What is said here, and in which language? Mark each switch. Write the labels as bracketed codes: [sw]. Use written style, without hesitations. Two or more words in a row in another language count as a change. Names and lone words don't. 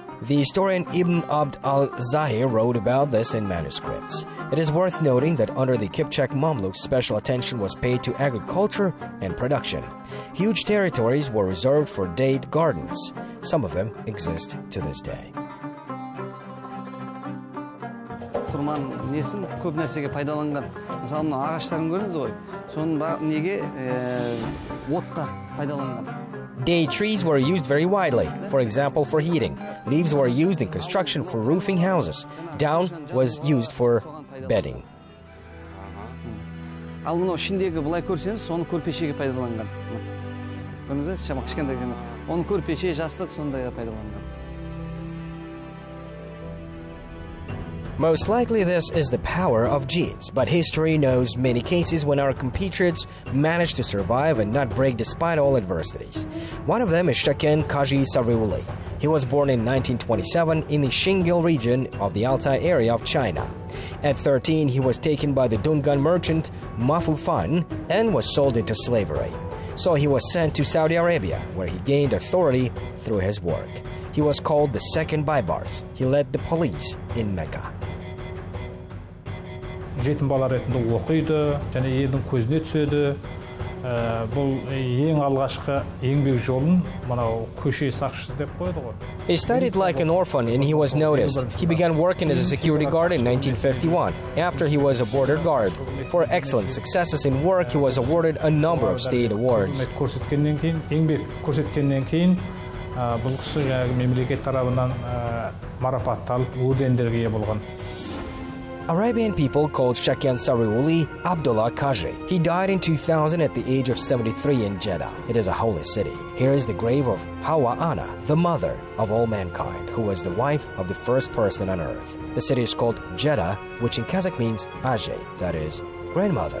[en] The historian Ibn Abd al-Zahir wrote about this in manuscripts. It is worth noting that under the Kipchak Mamluks, special attention was paid to agriculture and production. Huge territories were reserved for date gardens. Some of them exist to this day. [kk] Құрман несін көп нәрсеге пайдаланған. Мысалы, мына ағаштарын көрдіңіз ғой. Соның неге отқа пайдаланған. [en] Date trees were used very widely, for example, for heating. Leaves were used in construction for roofing houses. Down was used for bedding. [kk] Ал мынау ішіндегі былай көрсеңіз, соны көрпешеге пайдаланған. Көрдіңіз бе? Шамақ кішкентай жаңа. Оны көрпеше, жастық сондайға пайдаланған. [en] Most likely this is the power of genes, but history knows many cases when our compatriots managed to survive and not break despite all adversities. One of them is Shaken Kaji Sarriuli. He was born in 1927 in the Shingil region of the Altai area of China. At 13, he was taken by the Dungan merchant Mafu Fan and was sold into slavery. So he was sent to Saudi Arabia, where he gained authority through his work. He was called the Second Baybars. He led the police in Mecca. [kk] Жетім бала ретінде оқиды, және елдің көзіне түседі. Бұл ең алғашқы еңбек жолын мынау көше сақшысы деп қойды ғой. [en] He studied like an orphan and he was noticed. He began working as a security guard in 1951. After he was a border guard. For excellent successes in work, he was awarded a number of state awards. [kk] Еңбек көрсеткеннен кейін бұл кісі мемлекет тарапынан марапатталып ордендерге ие болған. [en] Arabian people called Shaken Sarriuli Abdullah Kaji. He died in 2000 at the age of 73 in Jeddah. It is a holy city. Here is the grave of Hawa Ana, the mother of all mankind, who was the wife of the first person on earth. The city is called Jeddah, which in Kazakh means Ajay, that is, grandmother.